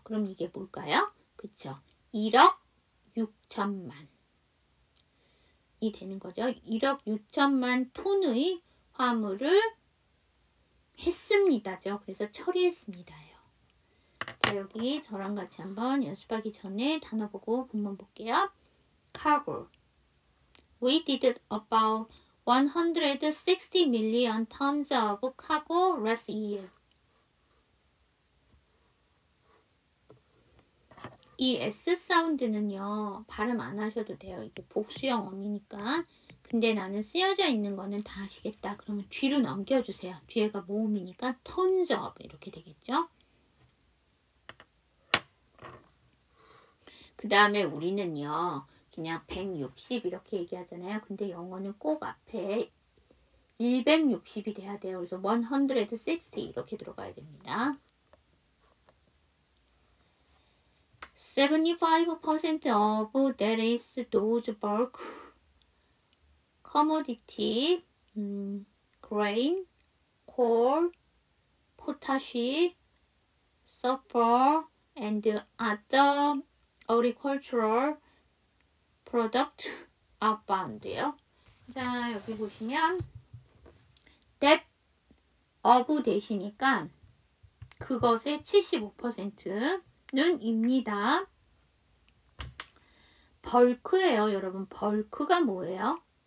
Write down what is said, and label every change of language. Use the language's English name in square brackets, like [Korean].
[Korean] 그럼 이게 뭘까요? 그쵸? 1억 6천만. 이 되는 거죠. 1억 6천만 톤의 화물을 했습니다죠. 그래서 처리했습니다예요. 자, 여기 저랑 같이 한번 연습하기 전에 단어 보고 본문 볼게요. [English] Cargo. We did about 160 million tons of cargo last year. [Korean] 이 S 사운드는요, 발음 안 하셔도 돼요. 이게 복수형 어미니까. 근데 나는 쓰여져 있는 거는 다 아시겠다. 그러면 뒤로 넘겨주세요. 뒤에가 모음이니까 [English] tons of [Korean] 이렇게 되겠죠. 그 다음에 우리는요, 그냥 160 이렇게 얘기하잖아요. 근데 영어는 꼭 앞에 160이 돼야 돼요. 그래서 160 이렇게 들어가야 됩니다. [English] 75% of that is those bulk commodity, grain, coal, potash, sulfur, and other agricultural product outbound예요. [Korean] 자, 여기 보시면 that of 대시니까 그것의 75%는 입니다. 벌크예요, 여러분. 벌크가 뭐예요?